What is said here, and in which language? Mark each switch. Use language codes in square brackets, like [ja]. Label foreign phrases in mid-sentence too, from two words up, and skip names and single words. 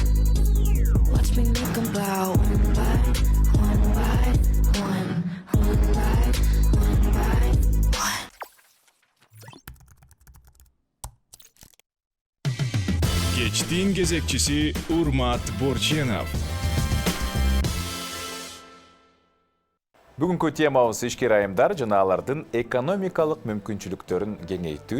[en] Watch me make them bow one by one by one, one by one by one. [ky] Кечтин кезекчиси Урмат Борченов. Бүгүнкү темабыз ишкер айымдар жана алардын экономикалык мүмкүнчүлүктөрүн кеңейтүү.